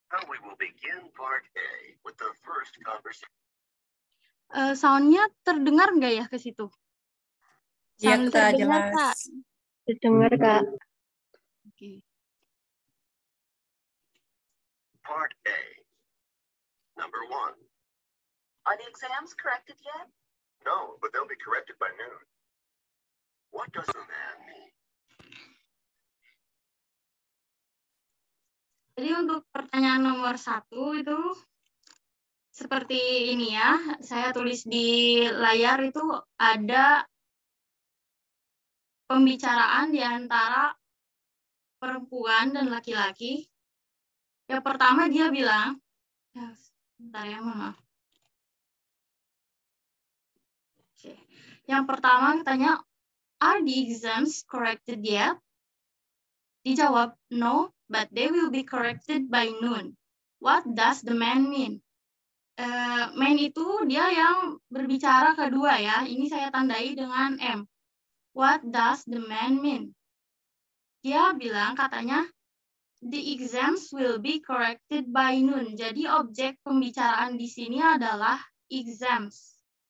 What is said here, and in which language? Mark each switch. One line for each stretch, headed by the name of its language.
English: We will begin part A with the first conversation.
Indonesian: Sound-nya terdengar nggak ya ke situ? Iya,
English: Sound
Indonesian: Kak, terdengar, jelas. Kak? Terdengar, Kak. Oke.
English: Part A. Number 1. Are the exams corrected yet? No, but they'll be corrected by noon. What does the man mean?
Indonesian: Jadi untuk pertanyaan nomor 1 itu seperti ini ya. Saya tulis di layar itu ada pembicaraan di antara perempuan dan laki-laki. Yang pertama dia bilang, sebentar ya, maaf. Oke. Yang pertama katanya,
English: are the exams corrected yet?
Indonesian: Dijawab,
English: no, but they will be corrected by noon. What does the man mean?
Indonesian: Man itu dia yang berbicara kedua ya. Ini saya tandai dengan M.
English: What does the man mean?
Indonesian: Dia bilang katanya,
English: the exams will be corrected by noon.
Indonesian: Jadi objek pembicaraan di sini adalah exams.